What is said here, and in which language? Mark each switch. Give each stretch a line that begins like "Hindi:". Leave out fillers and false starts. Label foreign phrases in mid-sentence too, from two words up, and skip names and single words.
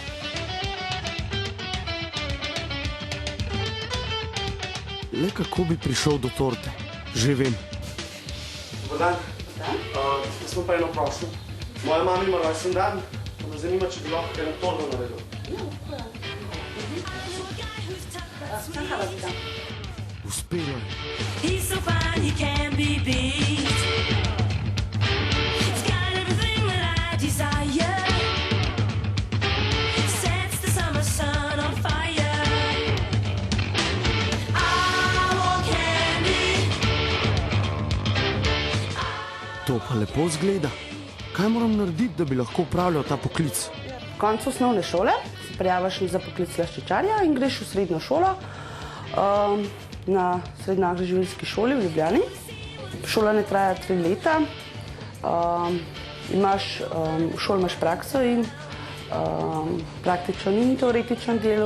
Slovenian: Le kako bi prišel do torte? Že vem.
Croatian: Dobar dan.
Slovenian: Jaz smo pa eno prošlo. Moja mama ima rojsten dan, pa me zanima, če bi lahko eno torto naredil. Uspelo je.
English: He's so fine, he can't be beat. He's got everything that I desire. Sets the summer sun on fire. I want candy.
Slovenian: To pa lepo zgleda. Kaj moram narediti, da bi lahko upravljal ta poklic? V koncu osnovne šole se prijaviš za poklic slaščičarja in greš v srednjo šolo na Srednji agroživilski šoli v Ljubljani. Šolanje traja 3 leta. V šoli imaš prakso in praktičen in teoretičen del.